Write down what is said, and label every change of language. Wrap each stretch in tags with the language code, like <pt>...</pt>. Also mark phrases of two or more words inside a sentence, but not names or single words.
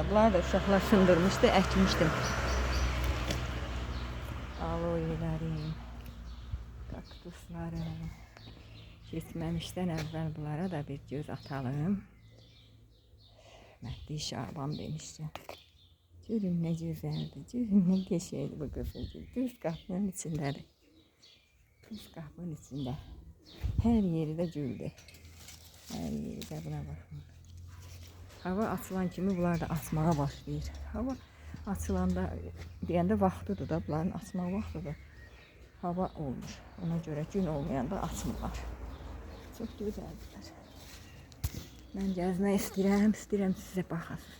<az>Bunlar da uşaqlar sındırmışdı, əkmişdim. Aloelərim, kaktuslarım. Keçməmişdən əvvəl bunlara da bir göz atalım. Məhdi Şaban demişdi.</az> <tr>Görün ne güzeldi, görün ne geçeydi bu kızılcık. Düz kapının içindedir. Düz kapının içinde. Her yeri de güldü. Her yeri de buna bakın.</tr> <az>Hava açılan kimi bunlar da açmağa başlayır. Hava açılanda deyəndə vaxtıdır da, bunların açmaq vaxtıdır. Hava olmuş. Ona göre gün olmayanda açmırlar.</az> <tr>Çok güzeldiler.</tr> <az>Ben gəzmək istəyirəm sizə baxasınız.</az>